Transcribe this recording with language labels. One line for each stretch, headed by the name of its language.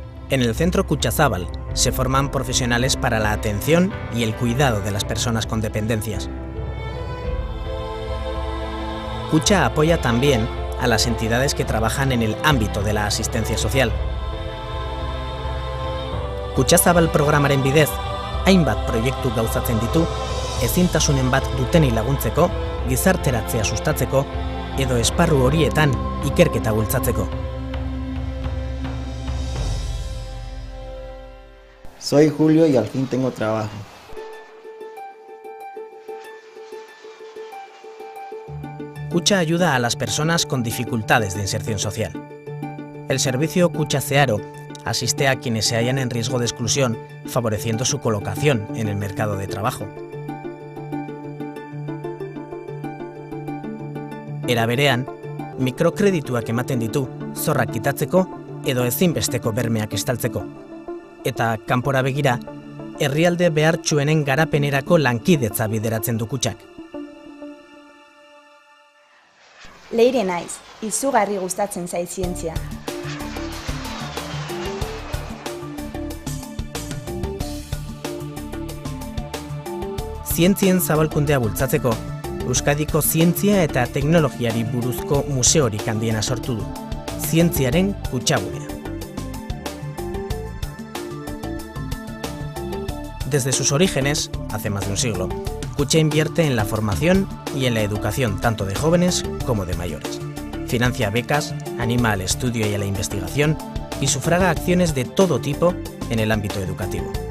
Spanish: En el Centro Kutxazabal se forman profesionales para la atención y el cuidado de las personas con dependencias. Kutxa apoya también a las entidades que trabajan en el ámbito de la asistencia social.
Basque: Kutxazabal programaren bidez, hainbat proiektu gauzatzen ditu, ezintasunen bat dutenei laguntzeko, gizarteratzea sustatzeko, edo esparru horietan ikerketa bultzatzeko.
Spanish: Soy Julio y al fin tengo trabajo. Kutxa ayuda a las personas con dificultades de inserción social. El servicio Kutxa Zearo asiste a quienes se hallan en riesgo de exclusión, favoreciendo su colocación en el mercado de trabajo.
Basque: Era berean, mikrokredituak ematen ditu zorrak kitatzeko edo ezinbesteko bermeak estaltzeko. Eta kanpora begira, herrialde behartsuenen garapenerako lankidetza bideratzen du Kutxak. Leire naiz, izugarri gustatzen zait zientzia. Zientzien zabalkundea bultzatzeko, Euskadiko zientzia eta teknologiari buruzko museorik handiena sortu du, Zientziaren Kutxagunea.
Spanish: Desde sus orígenes, hace más de un siglo, Kutxa invierte en la formación y en la educación tanto de jóvenes como de mayores. Financia becas, anima al estudio y a la investigación y sufraga acciones de todo tipo en el ámbito educativo.